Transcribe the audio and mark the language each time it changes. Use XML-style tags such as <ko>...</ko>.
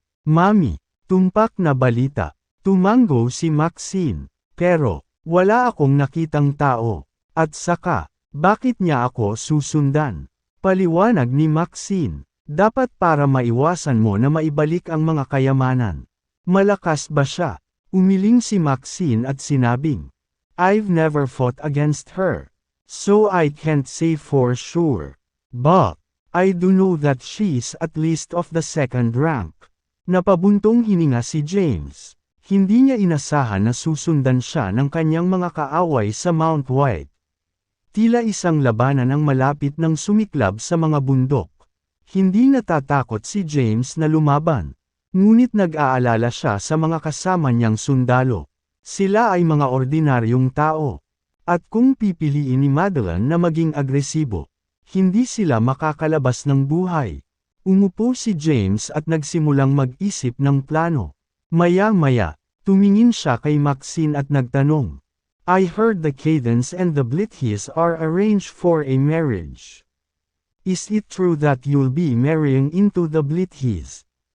<tl>Mami, tumpak na balita. Tumango si Maxine. Pero, wala akong nakitang tao. At saka, bakit niya ako susundan? Paliwanag ni Maxine. Dapat para maiwasan mo na maibalik ang mga kayamanan. Malakas ba siya? Umiling si Maxine at sinabing,</tl> <en>I've never fought against her. So I can't say for sure. But, I do know that she's at least of the second rank.</en> <tl>Napabuntong hininga si James. Hindi niya inasahan na susundan siya ng kanyang mga kaaway sa Mount White. Tila isang labanan ang malapit ng sumiklab sa mga bundok. Hindi natatakot si James na lumaban. Ngunit nag-aalala siya sa mga kasama niyang sundalo. Sila ay mga ordinaryong tao. At kung pipiliin ni Madeline na maging agresibo, hindi sila makakalabas ng buhay. Umupo si James at nagsimulang mag-isip ng plano. Maya-maya, tumingin siya kay Maxine at nagtanong.</tl> <en>I heard the Caidans and the Blithies are arranged for a marriage. Is it true that you'll be marrying into the Blithies?</en>